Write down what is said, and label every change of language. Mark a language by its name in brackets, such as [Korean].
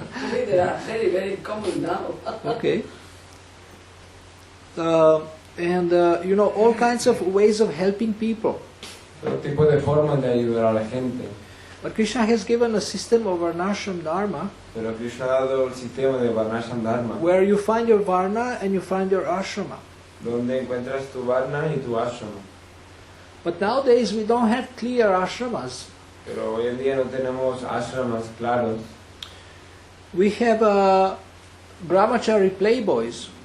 [English] They are very, very common now. Okay. And you know, all kinds of ways of helping people. [Spanish] todo tipo de formas de ayudar a la gente. [English] But Krishna has given a system of Varnashram Dharma [Spanish] Pero Krishna ha dado el sistema de Varnashram Dharma, [English] where you find your Varna and you find your ashrama. [Spanish] donde encuentras tu Varna y tu Ashrama. [English] But nowadays we don't have clear ashramas. [Spanish] Pero hoy en día no tenemos ashramas claros. [English] We have brahmachari playboys.